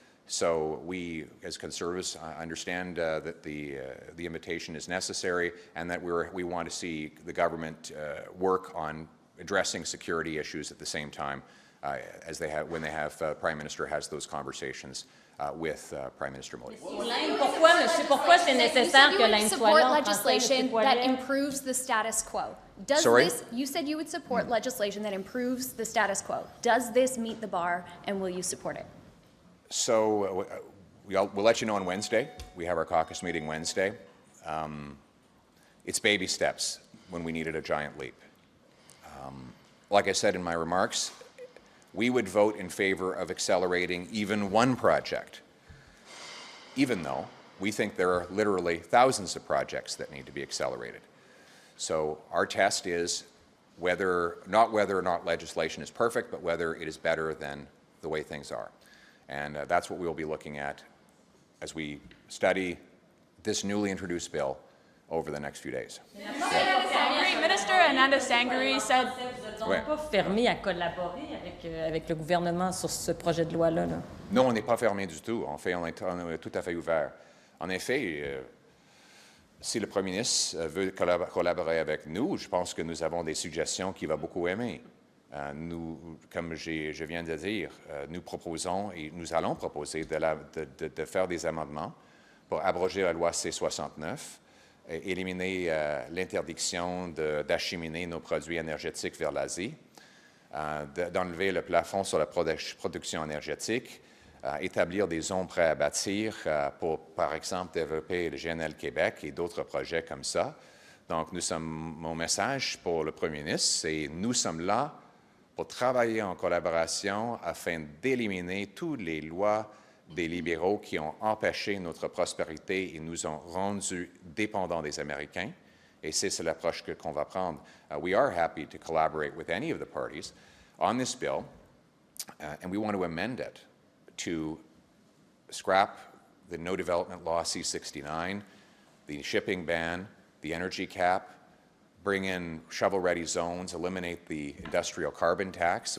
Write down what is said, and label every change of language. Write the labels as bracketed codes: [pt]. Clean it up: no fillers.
[en] So we, as Conservatives, understand that the invitation is necessary, and that we want to see the government work on addressing security issues at the same time as when Prime Minister has those conversations with Prime Minister Modi. [fr] Pourquoi c'est nécessaire que l'Inde soit là? [en] Legislation that improves the status quo. You said you would support legislation that improves the status quo. Does this meet the bar, and will you support it? So we'll let you know on Wednesday. We have our caucus meeting Wednesday. It's baby steps when we needed a giant leap. Like I said in my remarks, we would vote in favor of accelerating even one project, even though we think there are literally thousands of projects that need to be accelerated. So our test is not whether or not legislation is perfect, but whether it is better than the way things are. And that's what we will be looking at as we study this newly introduced bill over the next few days. Minister Ananda Sangari said... [fr] Vous n'êtes pas fermé à collaborer avec le gouvernement sur ce projet de loi-là? Non, on n'est pas fermé du tout. En fait, on est tout à fait ouvert. En effet, si le Premier ministre veut collaborer avec nous, je pense que nous avons des suggestions qu'il va beaucoup aimer. Comme je viens de dire, nous proposons et nous allons proposer de faire des amendements pour abroger la loi C-69, éliminer l'interdiction d'acheminer nos produits énergétiques vers l'Asie, d'enlever le plafond sur la production énergétique, établir des zones prêtes à bâtir pour, par exemple, développer le GNL Québec et d'autres projets comme ça. Donc, mon message pour le Premier ministre, c'est nous sommes là pour travailler en collaboration afin d'éliminer toutes les lois des libéraux qui ont empêché notre prospérité et nous ont rendus dépendants des Américains. Et c'est l'approche qu'on va prendre. [en] We are happy to collaborate with any of the parties on this bill, and we want to amend it to scrap the No Development Law C-69, the shipping ban, the energy cap, bring in shovel-ready zones, eliminate the industrial carbon tax.